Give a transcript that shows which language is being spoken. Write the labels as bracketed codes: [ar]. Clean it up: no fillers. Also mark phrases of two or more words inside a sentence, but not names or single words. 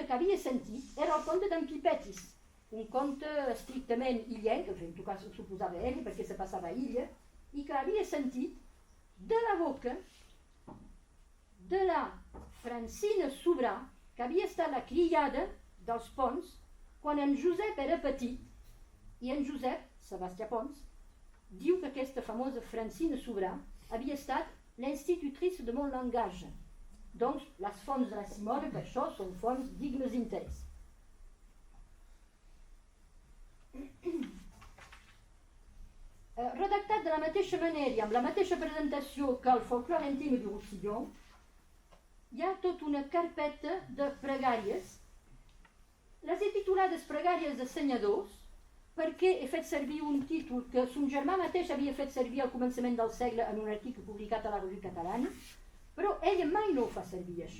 [ca] que havia sentit era el conte d'en Pipetis, un conte estrictament illenc, que en tot cas ho suposava ell, perquè se passava a illa, i que havia sentit de la boca de la Francina Sobrà, que havia estat la criada dels Pons quan en Josep era petit, i en Josep, Sebastià Pons, diu que aquesta famosa Francina Sobrà havia estat [fr] l'institutrice de mon langage. [ca] Doncs les fonts de la Simona, per això, són fonts dignes d'interès. Redactat de la mateixa manera i amb la mateixa presentació que el folklore intime du Roussillon, hi ha tota una carpeta de pregàries. Les he titulades pregàries de senyadors perquè he fet servir un títol que son germà mateix havia fet servir al començament del segle en un article publicat a la Revue Catalana, però ella mai no ho fa servir, això.